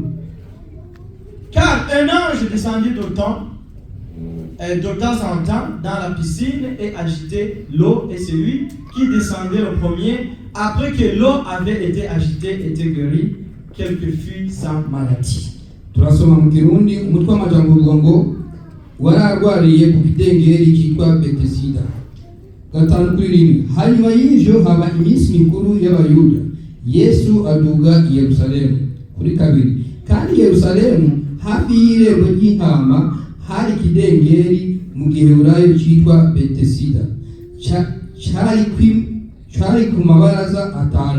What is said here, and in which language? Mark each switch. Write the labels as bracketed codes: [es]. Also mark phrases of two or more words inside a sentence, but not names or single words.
[fr] Car un ange descendit de temps en temps dans la piscine et agitait l'eau, et celui qui descendait le premier, après que l'eau avait été agitée, était guéri, quelle que fût sa maladie. [rn] Turasoma mu Kirundi umutwe w'amajambo uvuga ngo wararwariye ku kidengeri cyitwa Betesida. 5:1. Hanyuma y'ivyo haba iminsi mikuru y'abayuda, Yesu aduga i Yerusalemu. 2. Kandi Yerusalemu hafi y'irembo ry'intama hari ikidengeri mu giheburayo cyitwa Betesida, cyari ku mabaraza 5.